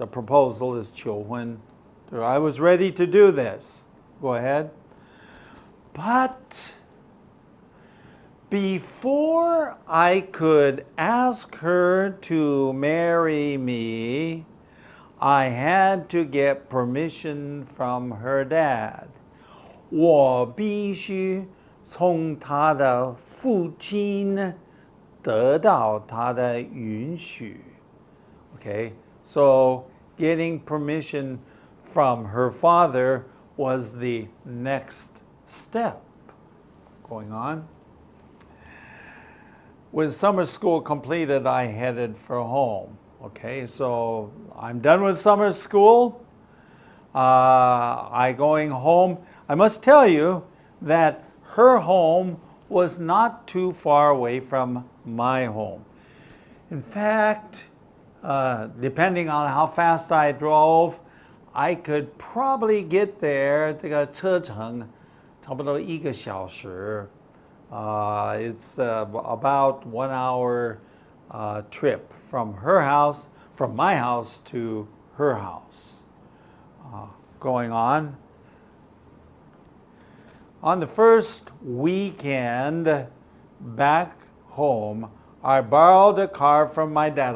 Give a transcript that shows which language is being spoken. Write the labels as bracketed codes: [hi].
[en] A proposal is 求婚. I was ready to do this. Go ahead. But before I could ask her to marry me, I had to get permission from her dad. [zh] 我必须从他的父亲得到他的允许. [en] Okay, so getting permission from her father was the next step. Going on. With summer school completed, I headed for home. Okay, so I'm done with summer school. I going home. I must tell you that her home was not too far away from my home. In fact, depending on how fast I drove, I could probably get there. [zh] 这个车程差不多1个小时. [en] It's about 1 hour trip from her house, from my house to her house. Going on. On the first weekend back home, I borrowed a car from my dad.